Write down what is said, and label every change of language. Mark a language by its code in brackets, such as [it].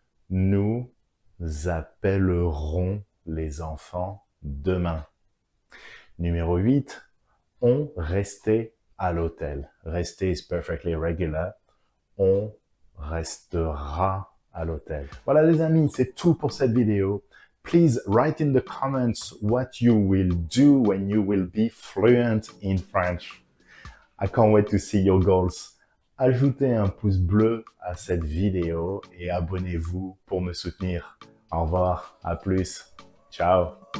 [fr] Nous appellerons les enfants demain. Numéro 8, on restait à l'hôtel. [en] Rester is perfectly regular. [fr] On restera à l'hôtel. Voilà les amis, c'est tout pour cette vidéo. [en] Please write in the comments what you will do when you will be fluent in French. I can't wait to see your goals. [fr] Ajoutez un pouce bleu à cette vidéo et abonnez-vous pour me soutenir. Au revoir, à plus. Ciao.